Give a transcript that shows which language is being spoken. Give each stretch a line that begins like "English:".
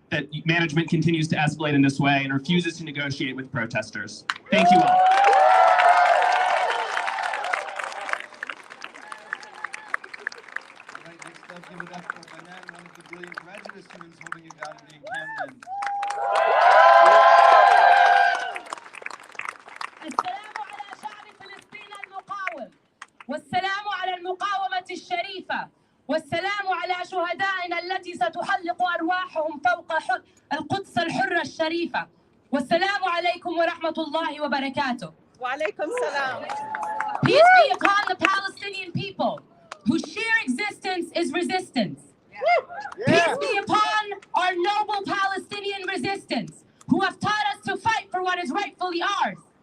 English: that management continues to escalate in this way and refuses to negotiate with protesters. Thank you all. Right, next up, give it up for Banan, one of the brilliant graduate students holding it down in the encampment.
Arabic: السلام على شعب فلسطين المقاوم، والسلام على المقاومة الشريفة، والسلام على شهدائنا التي ستحلق أرواحهم فوق القدس الحرة الشريفة، والسلام عليكم ورحمة الله وبركاته. وعليكم السلام.
English: Peace be upon the Palestinian people, whose sheer existence is resistance. Peace be upon our noble Palestinian resistance, who have taught us to fight for what is rightfully ours.